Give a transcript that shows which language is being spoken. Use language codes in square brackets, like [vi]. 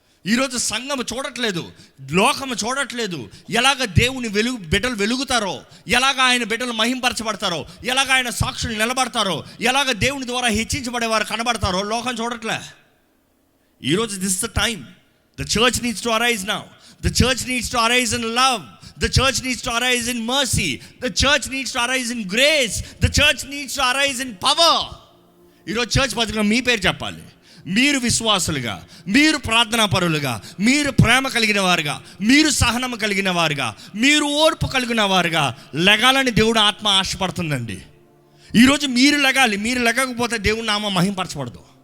[te] ఈరోజు సంఘం చూడట్లేదు, లోకము చూడట్లేదు ఎలాగ దేవుని బిడ్డలు వెలుగుతారో, ఎలాగ ఆయన బిడ్డలు మహింపరచబడతారో, ఎలాగ ఆయన సాక్షులు నిలబడతారో, ఎలాగ దేవుని ద్వారా హెచ్చించబడేవారు కనబడతారో లోకం చూడట్లే. ఈరోజు [en] This the time the church needs to arise now. The church needs to arise in love. The church needs to arise in mercy. The church needs to arise in grace. The church needs to arise in power. [te] ఈరోజు church పత్రికలో మీ పేరు చెప్పాలి. మీరు విశ్వాసులుగా, మీరు ప్రార్థనా పరులుగా, మీరు ప్రేమ కలిగిన వారుగా, మీరు సహనము కలిగిన వారుగా, మీరు ఓర్పు కలిగిన వారుగా లెగాలని దేవుడు ఆత్మ ఆశపడుతుందండి. ఈరోజు మీరు లెగాలి. మీరు లెగకపోతే దేవుని నామం మహింపరచబడదు.